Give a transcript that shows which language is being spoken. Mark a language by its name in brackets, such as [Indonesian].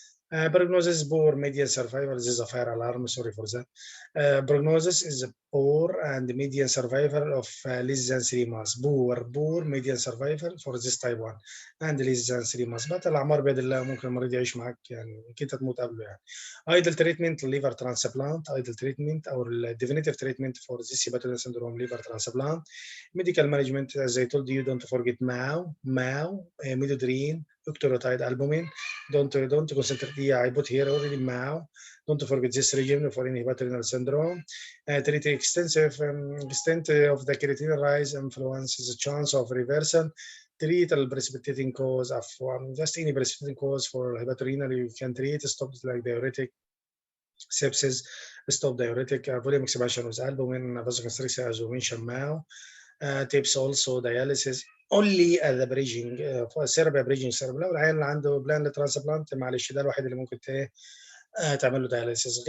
[English] Prognosis poor, median survival. This is a fire alarm, sorry for that. Prognosis is poor and median survival of less than 3 months. Poor median survival for this type 1 and less than 3 months. [Arabic] But الأعمار بيد الله ممكن المريض يعيش معك يعني كنت تموت قبله يعني. [English] Ideal treatment liver transplant, ideal treatment or definitive treatment for this hepatorenal syndrome liver transplant. Medical management, as I told you, don't forget MAO, midodrine, octreotide albumin. Don't concentrate. Yeah, I put here already MAO. Don't forget this regimen for any hepatorenal syndrome. Treat extent of the creatinine rise influences the chance of reversal. Treat the precipitating cause of just any precipitating cause for hepatorenal. You can treat. Stop like diuretic, sepsis. Stop diuretic. Volume expansion with albumin. Vasoconstriction, as we mentioned, MAO. Tips also dialysis. only the bridging for [Arabic] سيرب bridging سيرب. لو العيان اللي عنده بلان لترانسبلانت معلش ده الوحيد اللي ممكن تعمل له dialysis.